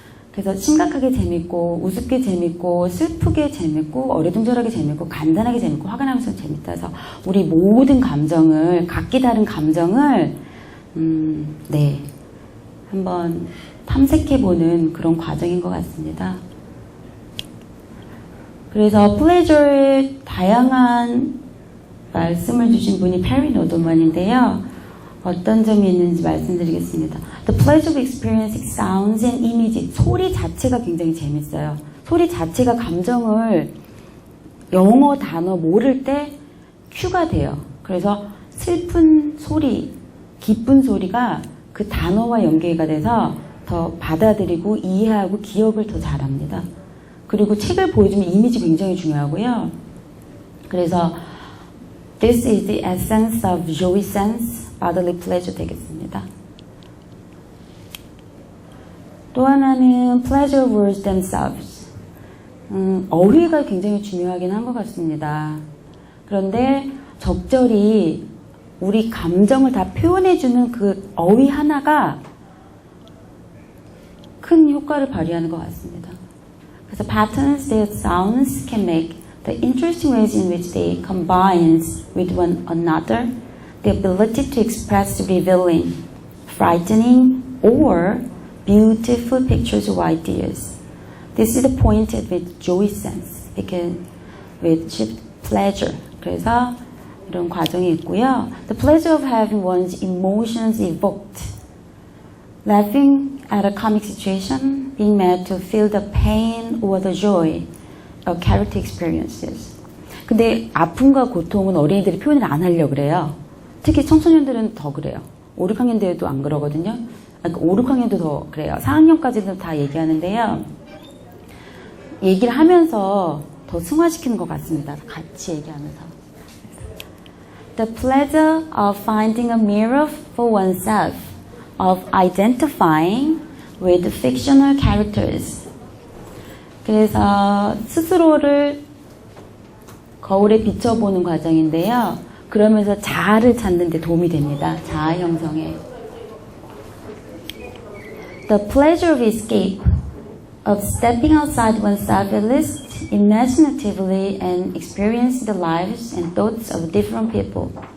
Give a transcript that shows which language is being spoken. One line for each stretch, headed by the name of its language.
Korean: 그래서 심각하게 재밌고 우습게 재밌고 슬프게 재밌고 어리둥절하게 재밌고 간단하게 재밌고 화가 나면서 재밌다 해서 우리 모든 감정을 각기 다른 감정을 네 한번 탐색해보는 그런 과정인 것 같습니다. 그래서 플레저의 다양한 말씀을 주신 분이 페리 노도만인데요. 어떤 점이 있는지 말씀드리겠습니다.
English: The pleasure of experiencing sounds and images.
Korean: 소리 자체가 굉장히 재밌어요. 소리 자체가 감정을 영어 단어 모를 때 큐가 돼요. 그래서 슬픈 소리, 기쁜 소리가 그 단어와 연계가 돼서 더 받아들이고 이해하고 기억을 더 잘합니다. 그리고 책을 보여주면 이미지 굉장히 중요하고요. 그래서
English: This is the essence of joy sense, bodily pleasure
Korean: 되겠습니다. 또 하나는
English: pleasure words themselves.
Korean: 어휘가 굉장히 중요하긴 한 것 같습니다. 그런데 적절히 우리 감정을 다 표현해주는 그 어휘 하나가 큰 효과를 발휘하는 것 같습니다. 그래서
English: patterns that sounds can make the interesting ways in which they combine with one another, the ability to express revealing, frightening, or beautiful pictures of ideas. This is the point with joy sense, because with pleasure.
Korean: 그래서 이런 과정이 있고요.
English: The pleasure of having one's emotions evoked. Laughing at a comic situation, being made to feel the pain or the joy of character experiences.
Korean: 근데 아픔과 고통은 어린이들이 표현을 안 하려고 그래요. 특히 청소년들은 더 그래요. 5, 6학년 때도 안 그러거든요. 5, 6학년도 더 그래요. 4학년까지도 다 얘기하는데요. 얘기를 하면서 더 승화시키는 것 같습니다. 같이 얘기하면서.
English: The pleasure of finding a mirror for oneself, of identifying with fictional characters.
Korean: 그래서 스스로를 거울에 비춰보는 과정인데요. 그러면서 자아를 찾는 데 도움이 됩니다. 자아 형성에.
English: The pleasure of escape, of stepping outside oneself at least imaginatively and experience the lives and thoughts of different people.